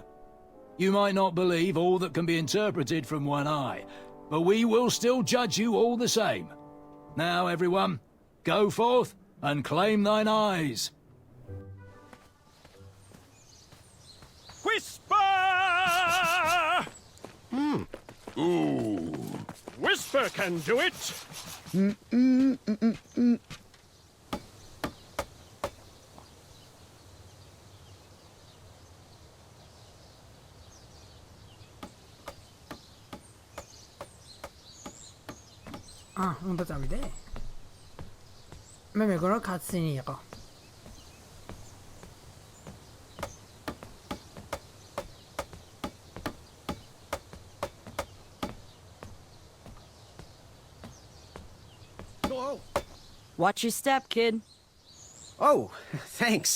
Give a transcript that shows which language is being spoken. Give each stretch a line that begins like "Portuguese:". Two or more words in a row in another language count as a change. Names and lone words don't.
English: You might not believe all that can be interpreted from one eye, but we will still judge you all the same. Now, everyone, go forth and claim thine eyes. Whisper! Ooh. Whisper can do it.
Georgian: უნდა წავიდე? მე მეგონა კაცინი იყო.
English: Watch your step, kid. Oh, thanks.